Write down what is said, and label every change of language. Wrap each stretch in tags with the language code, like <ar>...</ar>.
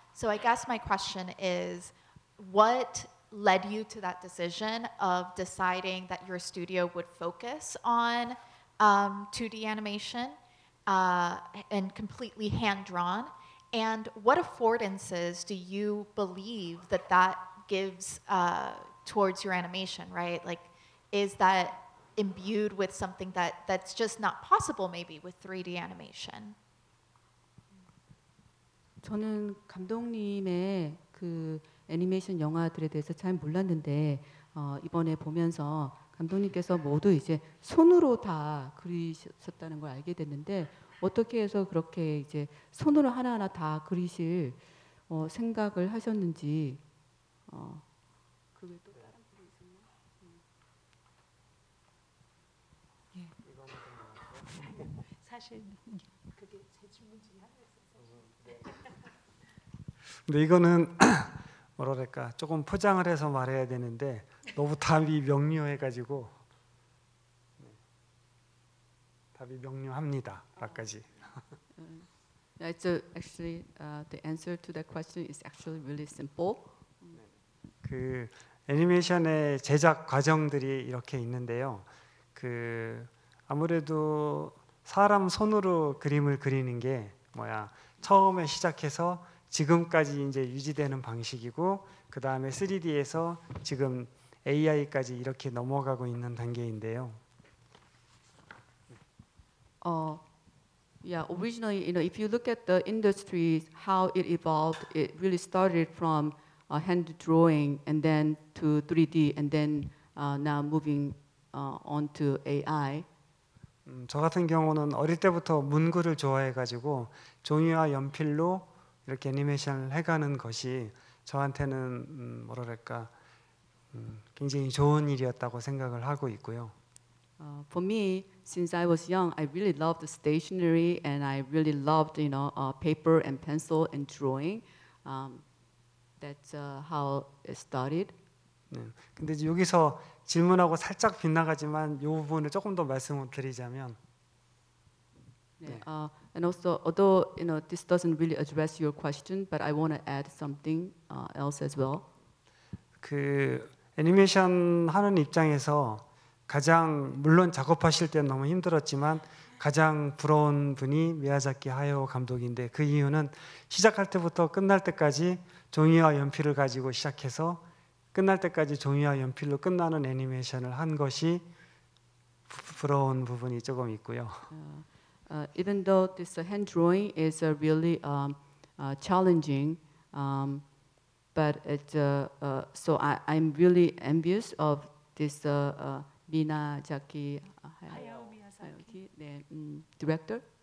<en>So I guess my question is, what led you to that decision of deciding that your studio would focus on 2D animation and completely hand-drawn? And what affordances do you believe that that gives towards your animation, right? Like, is that imbued with something that's just not possible maybe with 3D animation?</en> <ko>저는 감독님의 그 애니메이션 영화들에 대해서 잘 몰랐는데 이번에 보면서 감독님께서 모두 이제 손으로 다 그리셨다는 걸 알게 됐는데 어떻게 해서 그렇게 이제 손으로 하나하나 다 그리실 생각을 하셨는지 그게 또 다른 분이 있었나? 예. 사실 그게 제 질문 중에 하나였어요. 근데 이거는 뭐랄까 조금 포장을 해서 말해야 되는데 너무 답이 명료해가지고 답이 명료합니다.까지.</ko> <en>Actually, the answer to that question is actually really simple.</en> <ko>그 애니메이션의 제작 과정들이 이렇게 있는데요. 그 아무래도 사람 손으로 그림을 그리는 게 처음에 시작해서 지금까지 이제 유지되는 방식이고 그 다음에 3D에서 지금 AI까지 이렇게 넘어가고 있는 단계인데요.</ko> <en>Yeah, originally, if you look at the industry, how it evolved, it really started from hand drawing and then to 3D and then now moving on to AI.</en> <ko>저 같은 경우는 어릴 때부터 문구를 좋아해가지고 종이와 연필로 이렇게 애니메이션을 해가는 것이 저한테는 뭐랄까 굉장히 좋은 일이었다고 생각을 하고 있고요.</ko> <en>For me, since I was young, I really loved stationery and I really loved, paper and pencil and drawing. That's how it started.</en> <ko>네. 근데 이제 여기서 질문하고 살짝 빗나가지만 이 부분을 조금 더 말씀을 드리자면. 네.</ko> <en>And also, although this doesn't really address your question, but I want to add something else as well.</en> <ko>그 애니메이션 하는 입장에서 가장 물론 작업하실 때는 너무 힘들었지만 가장 부러운 분이 미야자키 하야오 감독인데 그 이유는 시작할 때부터 끝날 때까지 종이와 연필을 가지고 시작해서 끝날 때까지 종이와 연필로 끝나는 애니메이션을 한 것이 부러운 부분이 조금 있고요.</ko> <en>Even though this hand drawing is really challenging, but it's so I'm really envious of this Miyazaki Hayao Miyazaki. director.</en>